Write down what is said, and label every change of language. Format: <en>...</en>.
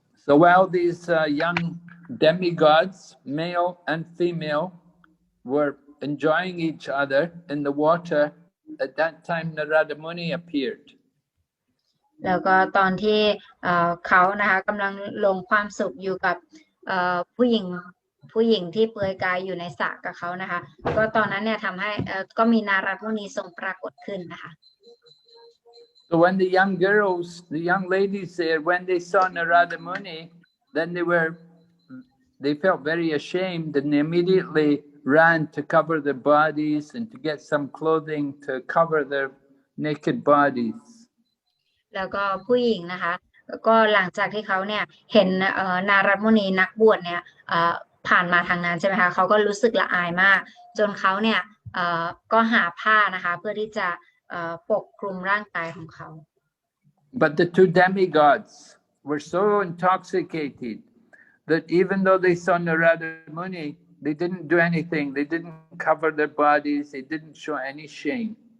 <en>So while these young demigods, male and female, were enjoying each other in the water, at that time Narada Muni appeared.</en> <th>แล้วก็ตอนที่เขานะคะกำลังลงความสุขอยู่กับผู้หญิงที่เปลือยกายอยู่ในสระกับเขานะคะก็ตอนนั้นเนี่ยทำให้ก็มีนารัตมุนีทรงปรากฏขึ้นนะคะ</th> <en>So when the young girls, the young ladies there, when they saw Narada Muni, then they felt very ashamed, and they immediately ran to cover their bodies and to get some clothing to cover their naked bodies.</en> <th>แล้วก็ผู้หญิงนะคะก็หลังจากที่เขาเนี่ยเห็นนารัตมุนีนักบวชเนี่ยผ่านมาทางนั้นใช่ไหมคะเขาก็รู้สึกละอายมากจนเขาเนี่ยก็หาผ้านะคะเพื่อที่จะปกคลุมร่างกายของเขา</th> <en>But the two demigods were so intoxicated that even though they saw Narada Muni, they didn't do anything. They didn't cover their bodies. They didn't show any shame.</en>